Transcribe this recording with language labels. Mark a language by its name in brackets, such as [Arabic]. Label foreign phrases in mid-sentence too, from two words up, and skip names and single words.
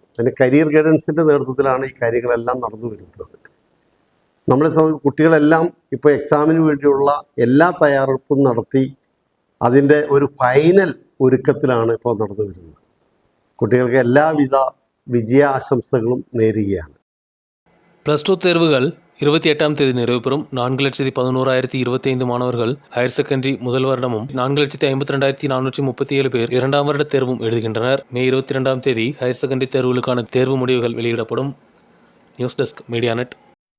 [Malayalam] അതിന് കരിയർ ഗൈഡൻസിൻ്റെ നേതൃത്വത്തിലാണ് ഈ കാര്യങ്ങളെല്ലാം നടന്നു വരുന്നത്. നമ്മളെ കുട്ടികളെല്ലാം ഇപ്പോൾ എക്സാമിന് വേണ്ടിയുള്ള എല്ലാ തയ്യാറെടുപ്പും നടത്തി അതിൻ്റെ ഒരു ഫൈനൽ ഒരുക്കത്തിലാണ് ഇപ്പോൾ നടന്നു വരുന്നത്. കുട്ടികൾക്ക് എല്ലാവിധ വിജയാശംസകളും നേരുകയാണ്. [Tamil] +2 தேர்வுகள் 28ஆம் தேதி நிறைவு பெறும். 4,11,025 மாணவர்கள் [English] higher secondary [Tamil] முதல் வருடமும், 4,52,437 பேர் 2ஆம் வருட தேர்வும் எழுதுகின்றனர். மே 22ஆம் தேதி [English] higher secondary [Tamil] தேர்வுகளுக்கான தேர்வு முடிவுகள் வெளியிடப்படும். [English] News desk, Media Net.